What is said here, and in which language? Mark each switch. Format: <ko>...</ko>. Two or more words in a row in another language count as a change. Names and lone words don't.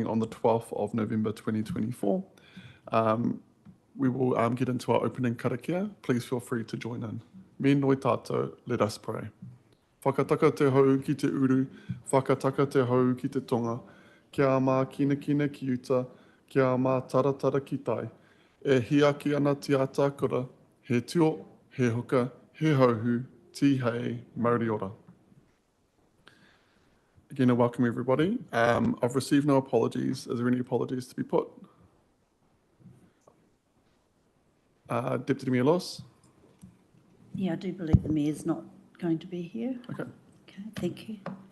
<en>on the 12th of November 2024. We will get into our opening karakia. Please feel free to join in.</en> <mi>Me noi tātou,</mi> <en>let us pray.</en> <mi>Whakataka te hau ki te uru, whakataka te hau ki te tonga, kia mā kina kina ki uta, kia mā taratara ki tai. E hiaki ana te atakura, he tio, he hoka, he hauhu, ti hei, mauri ora.</mi> <en>Again, I welcome everybody. I've received no apologies. Is there any apologies to be put? Deputy Mayor Loss? Yeah, I do believe the Mayor's not going to be here. Okay. Okay, thank you.</en>